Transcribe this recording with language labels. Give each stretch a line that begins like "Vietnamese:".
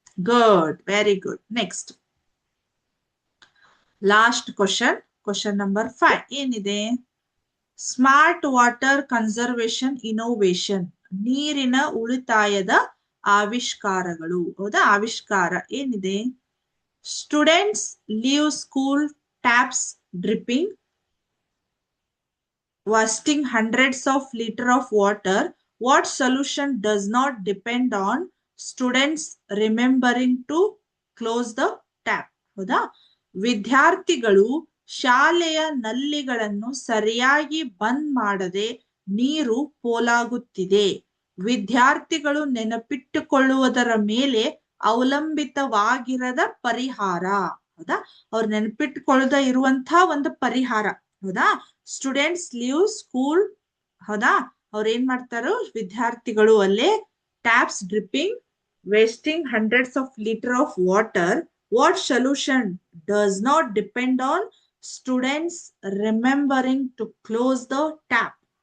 English: Good, very good. Next last question number 5 ಏನಿದೆ? Smart water conservation innovation,
Kannada: ನೀರಿನ ಉಳಿತಾಯದ ಆವಿಷ್ಕಾರಗಳು. ಹೌದಾ, ಆವಿಷ್ಕಾರ ಏನಿದೆ?
English: Students leave school taps dripping, wasting hundreds of liters of water. What solution does not depend on students remembering to close the tap?
Kannada: ಹೌದಾ, ವಿದ್ಯಾರ್ಥಿಗಳು ಶಾಲೆಯ ನಲ್ಲಿಗಳನ್ನು ಸರಿಯಾಗಿ ಬಂದ್ ಮಾಡದೆ ನೀರು ಪೋಲಾಗುತ್ತಿದೆ. ವಿದ್ಯಾರ್ಥಿಗಳು ನೆನಪಿಟ್ಟುಕೊಳ್ಳುವುದರ ಮೇಲೆ ಅವಲಂಬಿತವಾಗಿರದ ಪರಿಹಾರ. ಹೌದಾ, ಅವ್ರು ನೆನಪಿಟ್ಟುಕೊಳ್ಳದ ಇರುವಂತಹ ಒಂದು ಪರಿಹಾರ. ಹೌದಾ,
English: Students leave school.
Kannada: ಹೌದಾ, ಅವ್ರ ಏನ್ ಮಾಡ್ತಾರೋ? ವಿದ್ಯಾರ್ಥಿಗಳು ಅಲ್ಲೇ
English: Taps dripping, wasting hundreds of liters of water. What solution does not depend on students remembering to close the tap?